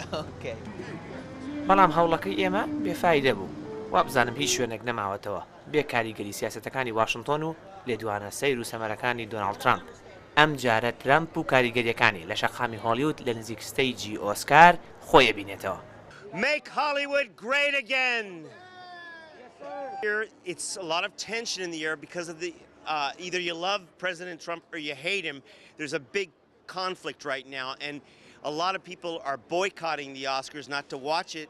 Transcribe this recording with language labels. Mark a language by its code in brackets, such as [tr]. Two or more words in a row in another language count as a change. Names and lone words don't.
[ckb] بەڵام هەوڵەکەی ئێمە بێفایدە بوو. وا بزانم هیچ شوێنێک نەماوەتەوە بێ کاریگەری سیاسەتەکانی واشنتن و لێدوانە سەیر و سەمەرەکانی دۆناڵد ترەمپ. ئەم جارە ترەمپ و کاریگەریەکانی لە شەقامی هۆلیود لە نزیک ستەیجی ئۆسکار خۆیە بینێتەوە. [en] Make Hollywood great again. It's a lot of tension in the air because of the either you love President Trump or you hate him. There's a big conflict right now, and a lot of people are boycotting the Oscars not to watch it.